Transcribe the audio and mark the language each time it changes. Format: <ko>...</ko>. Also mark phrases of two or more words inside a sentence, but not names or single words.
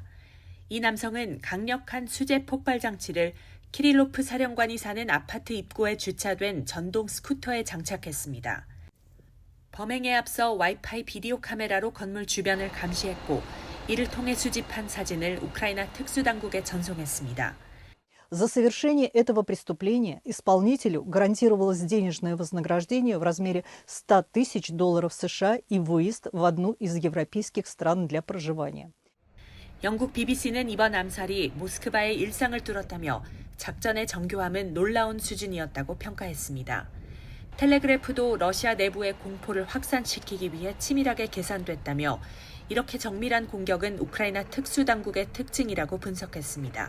<ko>이 남성은 강력한 수제 폭발 장치를 키릴로프 사령관이 사는 아파트 입구에 주차된 전동 스쿠터에 장착했습니다. 범행에 앞서 와이파이 비디오 카메라로 건물 주변을 감시했고 이를 통해 수집한 사진을 우크라이나 특수당국에 전송했습니다.</ko> <ru>За совершение этого преступления исполнителю гарантировалось денежное вознаграждение в размере $100 000 США и выезд в одну из европейских стран для проживания.</ru> <ko>영국 BBC는 이번 암살이 모스크바의 일상을 뚫었다며 작전의 정교함은 놀라운 수준이었다고 평가했습니다. 텔레그래프도 러시아 내부의 공포를 확산시키기 위해 치밀하게 계산됐다며 이렇게 정밀한 공격은 우크라이나 특수당국의 특징이라고 분석했습니다.</ko>